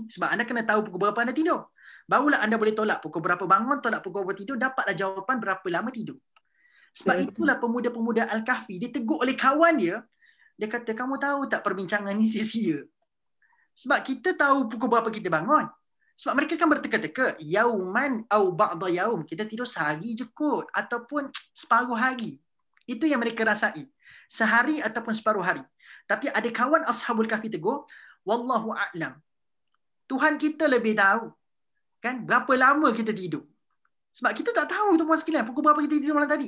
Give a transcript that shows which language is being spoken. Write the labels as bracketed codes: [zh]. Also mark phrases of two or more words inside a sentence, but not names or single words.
[ms] Sebab anda kena tahu pukul berapa anda tidur. Barulah anda boleh tolak pukul berapa bangun, tolak pukul berapa tidur, dapatlah jawapan berapa lama tidur. Sebab itulah pemuda-pemuda Al-Kahfi ditegur oleh kawan dia. Dia kata, kamu tahu tak perbincangan ni sia-sia. Sebab kita tahu pukul berapa kita bangun. Sebab mereka kan berteka-teka, [ar] يوما أو بعض يوم, [ms] kita tidur sehari je kot ataupun separuh hari. Itu yang mereka rasai. Sehari ataupun separuh hari. Tapi ada kawan Ashabul Kahfi tegur, [ar] والله أعلم. [ms] Tuhan kita lebih tahu. Kan berapa lama kita tidur. Sebab kita tak tahu tuan-tuan sekalian pukul berapa kita tidur malam tadi.